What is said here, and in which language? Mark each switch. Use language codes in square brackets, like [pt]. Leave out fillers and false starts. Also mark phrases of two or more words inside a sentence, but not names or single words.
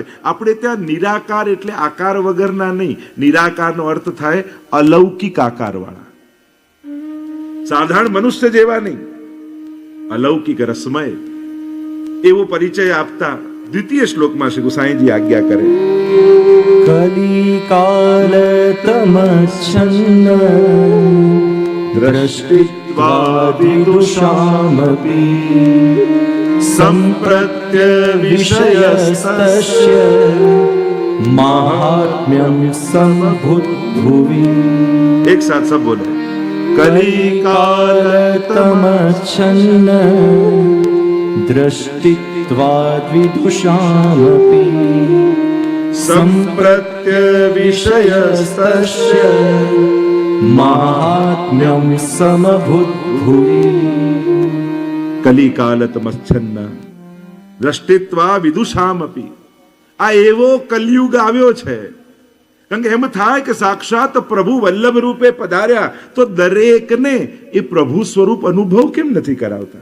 [gu] આપણે ત્યાં નિરાકાર એટલે આકાર વગરના નહીં. નિરાકારનો અર્થ થાય અલૌકિક આકાર વાળા, સાધારણ મનુષ્ય જેવા નહીં, અલૌકિક રસમય. એવો પરિચય આપતા દ્વિતીય શ્લોકમાં શ્રી ગુસાઈજી આજ્ઞા કરે. [sa] કલિકાલ તમચ્છન્ન દ્રષ્ટિત્વ विदुषामपि सम्प्रत्य विषयस्तस्य माहात्म्यं समभूद्भुवि। [hi] एक साथ सब बोले, [sa] कलिकालतमच्छन्न दृष्टित्वाद्विदुषामपि संप्रत्य विषयस्तस्य माहात्म्यं समभूद्भुवि। કલિકાલતમચ્છન્ન દ્રષ્ટિત્વા વિદુષામપી. [gu] આ એવો કલયુગ આવ્યો છે, કારણ કે એમ થાય કે સાક્ષાત પ્રભુ વલ્લભ રૂપે પધાર્યા તો દરેકને એ પ્રભુ સ્વરૂપ અનુભવ કેમ નથી કરાવતા?